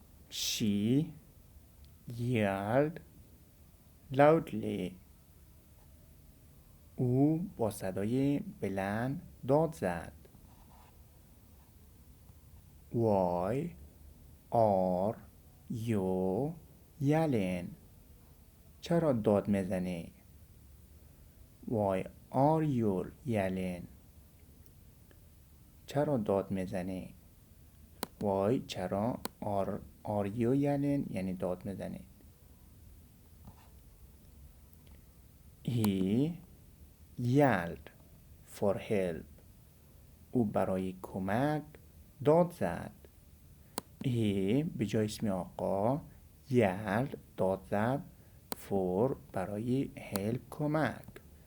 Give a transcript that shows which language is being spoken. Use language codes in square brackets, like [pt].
[en] She yelled loudly، [fa] او با صدای بلند داد زد. [en] Why are you yelling؟ [fa] چرا داد میزنی؟ [en] Why are you yelling؟ چرا داد میزنی؟ Why چرا are you yelling [fa] یعنی داد میزنی. [en] He yelled for help، [fa] او برای کمک داد زد. He به جای اسم آقا، [en] yelled [fa] داد زد، [en] for [fa] برای [en] help [fa] کمک.